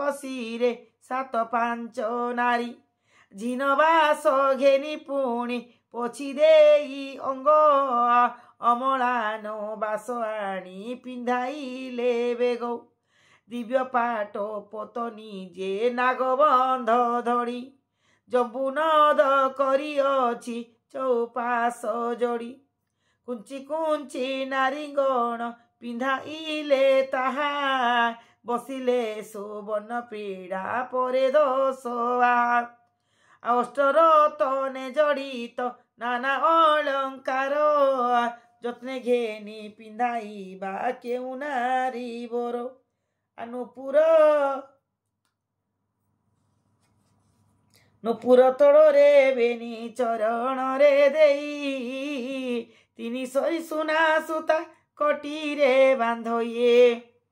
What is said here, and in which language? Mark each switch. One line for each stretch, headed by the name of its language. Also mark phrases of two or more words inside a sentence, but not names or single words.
Odia: ଶିରେ 7-5 ନାରୀ ଜିନବାସ ଘେନି ପୁଣି ପୋଛି ଦେଇ ଅଙ୍ଗ ଅମଳାନ ବାସ ଆଣି ପିନ୍ଧାଇଲେ ବେଗ ଦିବ୍ୟ ପାଟ ପତନୀ ଯେ ନାଗବନ୍ଧ ଧଡ଼ି ଜମ୍ବୁନଦ କରିଅଛି ଚଉପାଶ ଯୋଡ଼ି କୁଞ୍ଚି କୁଞ୍ଚି ନାରୀଗଣ ପିନ୍ଧାଇଲେ ତାହା ବସିଲେ ସୁବର୍ଣ୍ଣ ପୀଢ଼ା ପରେ 10 ଅଷ୍ଟରତ୍ନେ ଜଡ଼ିତ ନାନା ଅଳଙ୍କାର ଯତ୍ନେ ଘେନି ପିନ୍ଧାଇବା କେଉଁ ନାରୀ ବଡ଼ ନୁପୁର ତଡ଼ରେ ବେଣି ଚରଣରେ ଦେଇ ତିନି ସରି ସୁନା ସୁତା କଟିରେ ବାନ୍ଧଇଏ